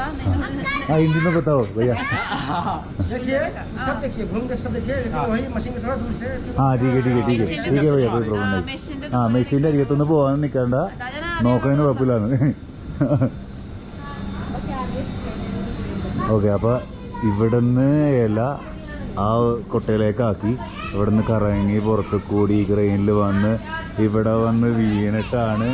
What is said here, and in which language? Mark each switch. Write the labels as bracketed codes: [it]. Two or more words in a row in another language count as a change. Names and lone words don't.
[hi] हाँ हिंदी में बताओ भैया. देखिए सब देखिए घूम के सब देखिए लेकिन वही मशीन में थोड़ा दूर से हाँ ठीक है भैया कोई प्रॉब्लम नहीं. [ml] ആ മെഷീൻ്റെ അരികത്തൊന്ന് പോകാൻ നിൽക്കണ്ട, നോക്കണതിന് കുഴപ്പമില്ലാന്ന്. ഓക്കെ, അപ്പോൾ ഇവിടുന്ന് ഇല ആ കൊട്ടയിലേക്കാക്കി ഇവിടുന്ന് കറങ്ങി പുറത്ത് കൂടി ക്രെയിനിൽ വന്ന് ഇവിടെ വന്ന് വീണിട്ടാണ്.